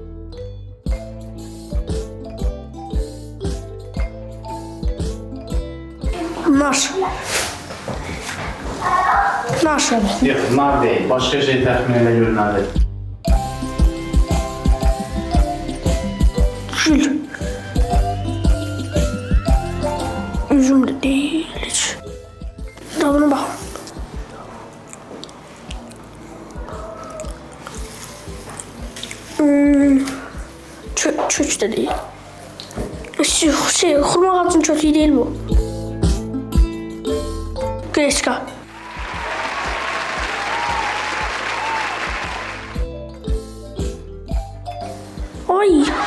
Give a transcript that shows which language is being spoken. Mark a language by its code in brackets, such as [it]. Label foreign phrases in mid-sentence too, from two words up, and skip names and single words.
[az] Nar. Nar. Yox, nar deyil. Başqa şey təxmin elə görünədir. Gül. [tr] Üzüm de değil hiç. Tadına bak. Çöç de değil. Hurma ağacının çöçüğü değil bu. [az] Greçka. Ay.